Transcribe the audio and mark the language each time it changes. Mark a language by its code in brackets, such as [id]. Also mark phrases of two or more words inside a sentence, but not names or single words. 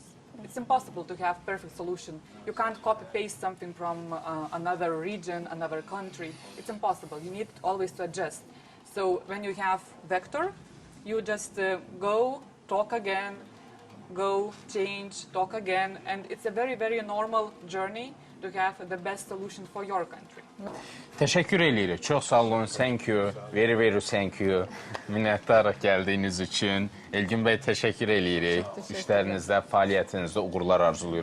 [en] It's impossible to have perfect solution. You can't copy-paste something from another region, another country. It's impossible. You need always to adjust. So when you have vector, you just go, talk again, go, change, talk again. And it's a very, very normal journey to have the best solution for your country. [az] Təşəkkür edirik. Çox sağ olun. [en] Thank you. Very, very thank you. [az] Minnətdarıq gəldiyiniz üçün. Elgin bəy, təşəkkür edirik. İşlərinizdə, fəaliyyətinizdə uğurlar arzulayırıq.